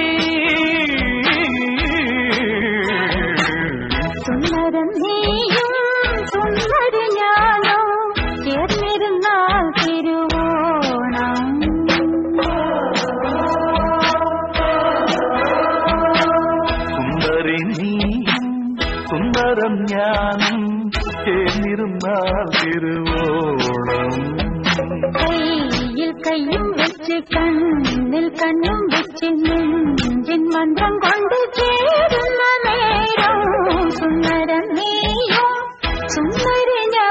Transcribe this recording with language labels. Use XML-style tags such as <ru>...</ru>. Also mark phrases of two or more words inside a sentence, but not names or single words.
<ml>സുന്ദരം നീയും സുന്ദര ஞானம் ചേർന്നിരുന്നാൽ തിരുവോണം. സുന്ദരി നീയും സുന്ദരം ஞானம் ചേർന്നിരുന്നാൽ തിരുവോണം.</ml> <ta>கையில் கையும் வச்சு கண்ணில் கண்ணும் வச்சு நெஞ்சின் மந்திரம் கொண்டு சேரும் நேரம். சுந்தரம் நீயும் சுந்தர</ta>